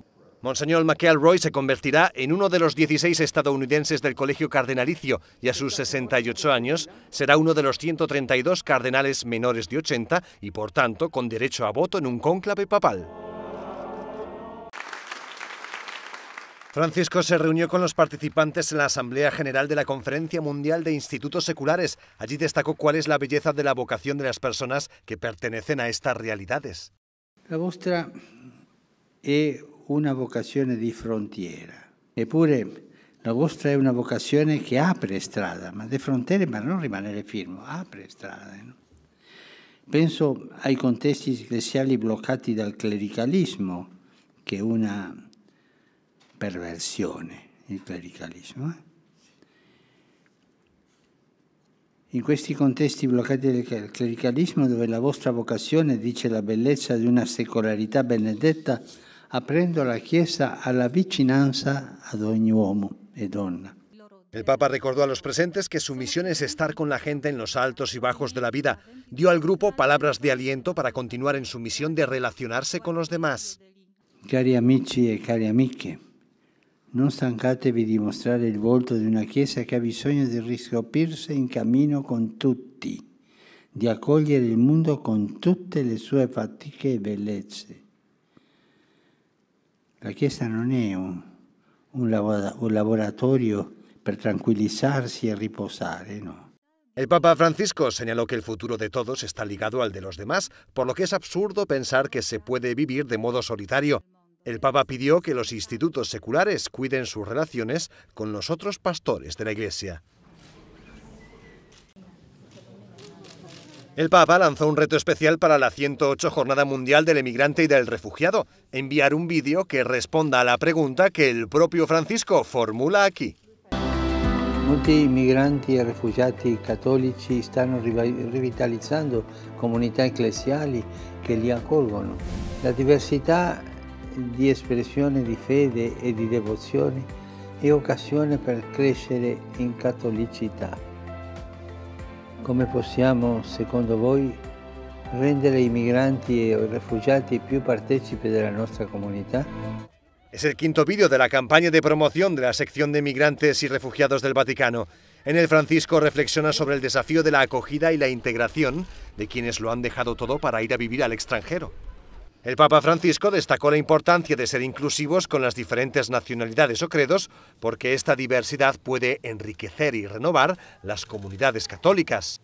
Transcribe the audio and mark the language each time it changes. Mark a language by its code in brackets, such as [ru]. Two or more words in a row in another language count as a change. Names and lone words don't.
[es] Monseñor McElroy se convertirá en uno de los 16 estadounidenses del Colegio Cardenalicio y a sus 68 años será uno de los 132 cardenales menores de 80 y, por tanto, con derecho a voto en un cónclave papal. Francisco se reunió con los participantes en la Asamblea General de la Conferencia Mundial de Institutos Seculares. Allí destacó cuál es la belleza de la vocación de las personas que pertenecen a estas realidades. [it] La vostra è una vocazione di frontiera, eppure la vostra è una vocazione che apre strada, ma di frontiere, ma non rimanere fermo, apre strada. No? Penso ai contesti ecclesiali bloccati dal clericalismo, che è una perversione, il clericalismo. In questi contesti bloccati dal clericalismo, dove la vostra vocazione dice la bellezza di una secolarità benedetta, aprendo la Chiesa alla vicinanza ad ogni uomo e donna. [es] El Papa recordó a los presentes que su misión es estar con la gente en los altos y bajos de la vida. Dio al grupo palabras de aliento para continuar en su misión de relacionarse con los demás. [it] Cari amici e cari amiche, non stancatevi di mostrare il volto di una Chiesa che ha bisogno di riscoprirsi in cammino con tutti, di accogliere il mondo con tutte le sue fatiche e bellezze. La Chiesa non è un laboratorio per tranquilizzarsi e riposare, no. [es] El Papa Francisco señaló que el futuro de todos está ligado al de los demás, por lo que es absurdo pensar que se puede vivir de modo solitario. El Papa pidió que los institutos seculares cuiden sus relaciones con los otros pastores de la Iglesia. El Papa lanzó un reto especial para la 108 Jornada Mundial del Emigrante y del Refugiado: enviar un vídeo que responda a la pregunta que el propio Francisco formula aquí. [it] Molti migranti e rifugiati cattolici stanno rivitalizzando comunità ecclesiali che li accolgono. La diversità di espressione di fede e di devozione è occasione per crescere in cattolicità. Come possiamo, secondo voi, rendere i migranti e i rifugiati più partecipi della nostra comunità? [es] Es el quinto vídeo de la campaña de promoción de la sección de migrantes y refugiados del Vaticano. En el Francisco reflexiona sobre el desafío de la acogida y la integración de quienes lo han dejado todo para ir a vivir al extranjero. El Papa Francisco destacó la importancia de ser inclusivos con las diferentes nacionalidades o credos, porque esta diversidad puede enriquecer y renovar las comunidades católicas.